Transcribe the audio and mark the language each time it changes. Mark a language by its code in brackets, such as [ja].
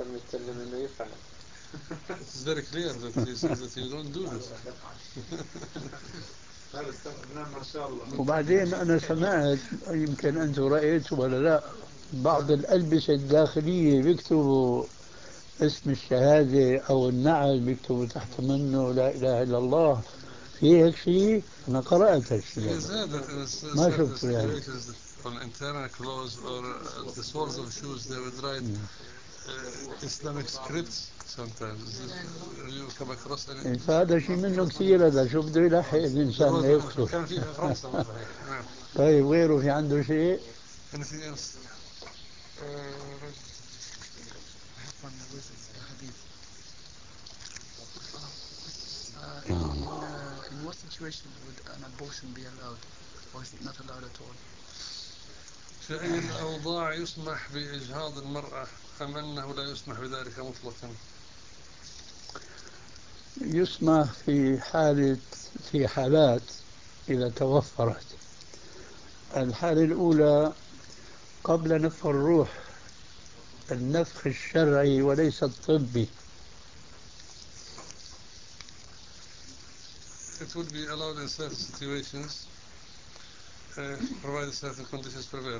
[en] It's very clear that he says that you don't do this. [ar] وبعدين أنا سمعت، يمكن أنتم رأيتوا ولا لا، بعض الألبسة الداخلية بيكتبوا اسم الشهادة أو النعل بيكتبوا تحت منه لا إله إلا الله. في هيك شيء؟ أنا قرأت هالشيء. ما شفت يعني. [en] On internal clothes or the soles of shoes, they would write Islamic scripts sometimes. Have you come across any? In fact, there's a lot of them. I saw them in the last one. There was one in France. Okay, do you have anything else? Anything else? I have one with a hadith. situation would an abortion be allowed, or is it not allowed at all? [ar] فإن الأوضاع يسمح بإجهاض المرأة أم أنه لا يسمح بذلك مطلقا؟ يسمح في حالة في حالات إذا توفرت. الحالة الأولى قبل نفخ الروح، النفخ الشرعي وليس الطبي. [en] It would be allowed in certain situations, provided certain conditions prevail.